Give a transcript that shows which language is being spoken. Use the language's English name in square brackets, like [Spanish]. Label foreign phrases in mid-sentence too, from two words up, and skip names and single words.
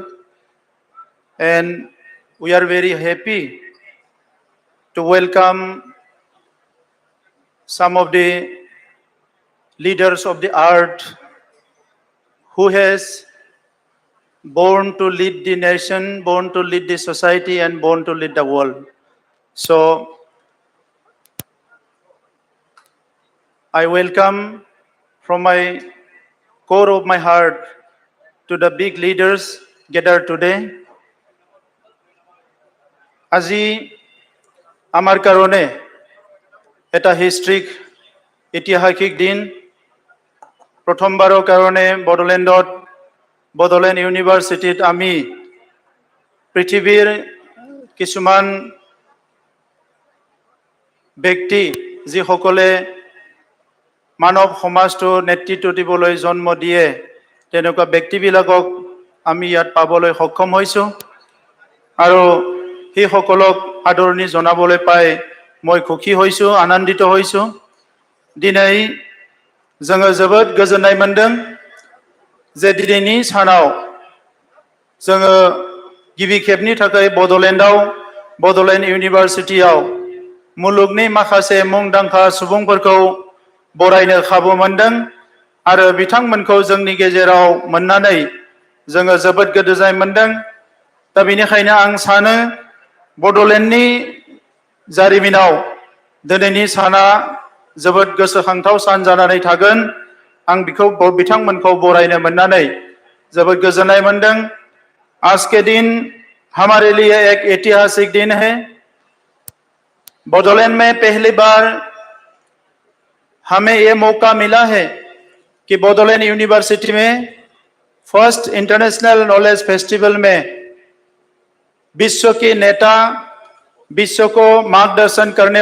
[English] And we are very happy to welcome some of the leaders of the art who has born to lead the nation, born to lead the society, and born to lead the world. So I welcome from my core of my heart to the big leaders gathered today. [Assamese] আজি আমাৰ কাৰণে এটা হিষ্ট্ৰিক ঐতিহাসিক দিন প্ৰথমবাৰৰ কাৰণে বডোলেণ্ড ইউনিভাৰ্চিটিত আমি পৃথিৱীৰ কিছুমান ব্যক্তি যিসকলে মানৱ সমাজটো নেতৃত্ব দিবলৈ জন্ম দিয়ে তেনেকুৱা ব্যক্তিবিলাকক আমি ইয়াত পাবলৈ সক্ষম হৈছো আৰু সেই সকলক আদৰণি জনাবলৈ পাই মই খুশি হৈছো আনন্দিত হৈছো [Bodo] দিनै जोङो जोबोद गोजोननाय मोनदों जे दिनैनि सानाव जोङो गिबि खेबनि थाखाय बडलेण्ड इउनिभार्सिटियाव मुलुगनि माखासे मुंदांखा सुबुंफोरखौ बरायनो खाबु मोनदों आरो बिथांमोनखौ जोंनि गेजेराव मोननानै जोङो जोबोद गोजोननाय मोनदों दा बेनिखायनो आं सानो बडलेण्डनि जारिमिनाव दिनैनि साना जोबोद गोसोखांथाव सान जानानै थागोन आं बिथांमोनखौ बरायनो मोननानै जोबोद गोजोननाय मोनदों [Hindi] आज के दिन हमारे लिए एक ऐतिहासिक दिन है बडोलैंड में पहली बार हमें ये मौका मिला है कि बडोलैंड यूनिवर्सिटी में फर्स्ट इंटरनेशनल नॉलेज फेस्टिवल में विश्व के नेता विश्व को मार्गदर्शन करने